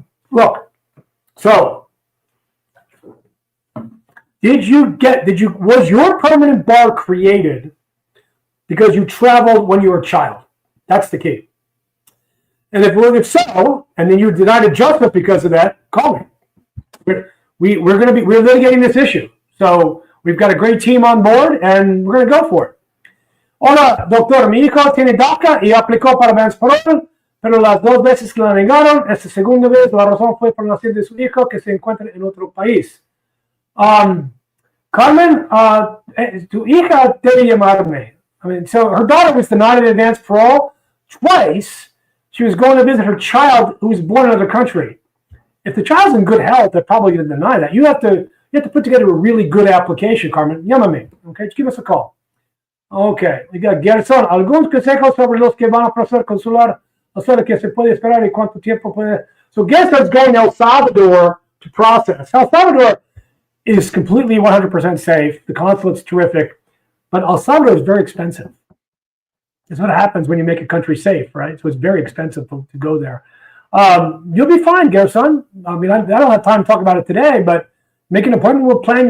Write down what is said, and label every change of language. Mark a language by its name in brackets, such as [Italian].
[English] Look, so was your permanent bar created because you traveled when you were a child? That's the key. And if so, and then you're denied adjustment because of that, call me. We're litigating this issue. So we've got a great team on board, and we're going to go for it. [Spanish] Hola, doctor. Mi hijo tiene DACA y aplicó para Advance Parole, pero las 2 veces que la negaron, esta segunda vez la razón fue por la nación de su hijo que se encuentra en otro país. Carmen, tu hija debe llamarme. [English] So her daughter was denied an advance parole twice. She was going to visit her child who was born in another country. If the child's in good health, they're probably going to deny that. You have to put together a really good application, Carmen. [Spanish] Llámame. [English] Okay, just give us a call. Okay, we got Gerson. [Spanish] Algunos consejos sobre los que van a proceder consular, o sea, que se puede esperar y cuánto tiempo puede. [English] So Gerson's going to El Salvador to process. El Salvador is completely 100% safe. The consulate's terrific, but El Salvador is very expensive. That's what happens when you make a country safe, right? So it's very expensive to go there. You'll be fine, Gerson. I don't have time to talk about it today, but make an appointment. We'll plan.